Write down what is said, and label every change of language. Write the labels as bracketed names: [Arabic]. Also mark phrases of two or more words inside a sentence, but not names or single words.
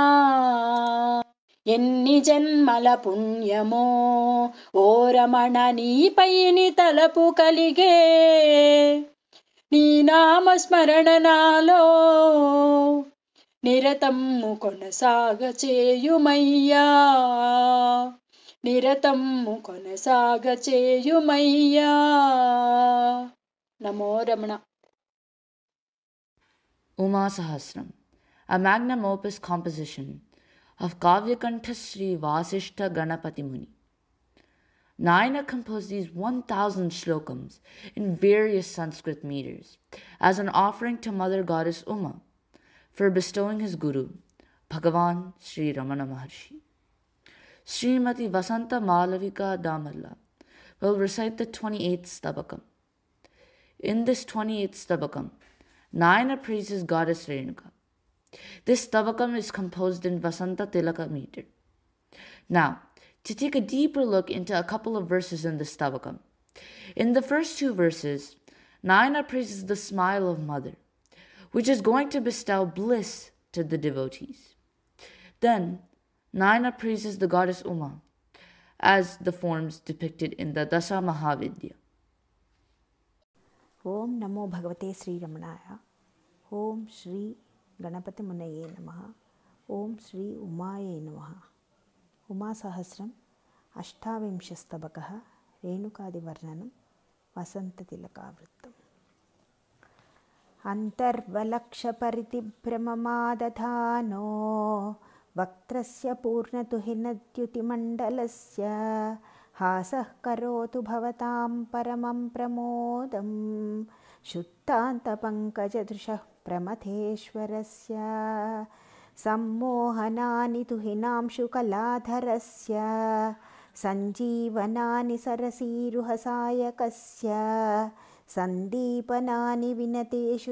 [Telugu] ఎన్ని జన్మల పుణ్యమో ఓ రమణ నీపైని తలపు కలిగే నీ నామస్మరణ నాలో నిరతమ్ము కొనసాగ చేయుమయ్యా. నిరతమ్ము కొనసాగ చేయుమయ్యా. [Sanskrit] నమో రమణ. [English] Uma Sahasram, a magnum opus composition of Kavyakantha Sri Vasishta Ganapati Muni. Nayana composed these 1000 shlokams in various Sanskrit meters as an offering to Mother Goddess Uma for bestowing his guru, Bhagavan Sri Ramana Maharshi. Srimati Vasanta Malavika Damalla will recite the 28th Stabakam. In this 28th Stabakam, Nayana praises Goddess Renuka. This Stabakam is composed in Vasanta Tilaka meter. Now, to take a deeper look into a couple of verses in the Stabakam. In the first 2 verses, Nayana praises the smile of Mother, which is going to bestow bliss to the devotees. Then, Nayana praises the goddess Uma as the forms depicted in the Dasa Mahavidya. [Sanskrit] ఓం నమో భగవతే శ్రీరమణాయ. ఓం శ్రీ గణపతి మునయే నమః. ఓం శ్రీ ఉమాయే నమః. ఉమాసహస్రం 28 స్తబకః. రేణుకాదివర్ణనం వసంతతిలకావృత్తం. అంతర్వలక్షపరితిభ్రమమాదధానో వక్త్రస్య పూర్ణతుహినద్యుతిమండలస్య हासः करोतु भवतां परमं प्रमोदं शुद्धान्तपङ्कजदृशः प्रमथेश्वरस्य सम्मोहनानि तुहिनांशुकलाधरस्य सञ्जीवनानि सरसीरुहसायकस्य सन्दीपनानि विनतेषु